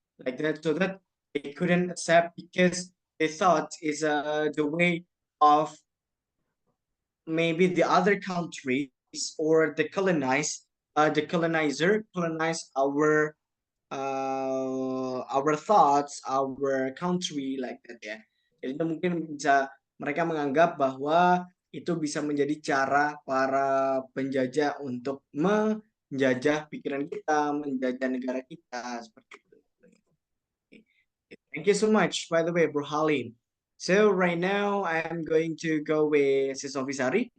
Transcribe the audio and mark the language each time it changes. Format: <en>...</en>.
<en>like that, so that they couldn't accept because they thought is the way of maybe the other countries or the colonizer colonize our thoughts, our country like that ya.</en> <id>Jadi itu mungkin bisa mereka menganggap bahwa itu bisa menjadi cara para penjajah untuk menjajah pikiran kita, menjajah negara kita seperti itu.</id> <en>Thank you so much, by the way, Bro Halim. So right now I'm going to go with Sis Ofisari.</en>